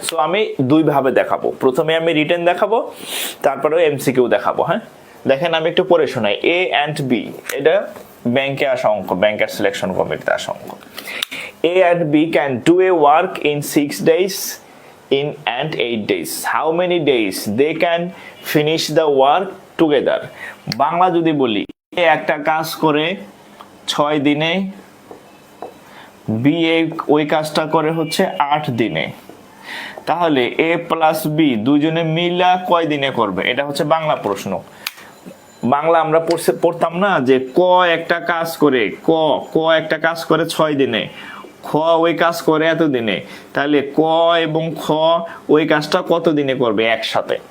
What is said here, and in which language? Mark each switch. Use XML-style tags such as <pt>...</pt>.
<bn>So আমি দুই ভাবে দেখাবো, প্রথমে আমি রিটেন দেখাবো, তারপরেও এমসিকিউ দেখাবো। হ্যাঁ, দেখেন আমি একটু পড়ে শোনাই। এ অ্যান্ড বি, এটা ব্যাংকে আসা অঙ্ক, ব্যাংকের সিলেকশন কমিটিতে আসা অঙ্ক।</bn> <en>A and B can do a work in 6 days in and 8 days. How many days they can finish the work together?</en> <bn>Bangla যদি বলি, এ একটা কাজ করে 6 দিনে, বি ওই কাজটা করে হচ্ছে 8 দিনে, তাহলে এ প্লাস বি দুইজনে মিলা কয় দিনে করবে? এটা হচ্ছে বাংলা প্রশ্ন। বাংলা আমরা পড়তাম না যে ক একটা কাজ করে, ক একটা কাজ করে 6 দিনে, খ ওই কাজ করে এত দিনে, তাহলে ক এবং খ ওই কাজটা কত দিনে করবে একসাথে।</bn>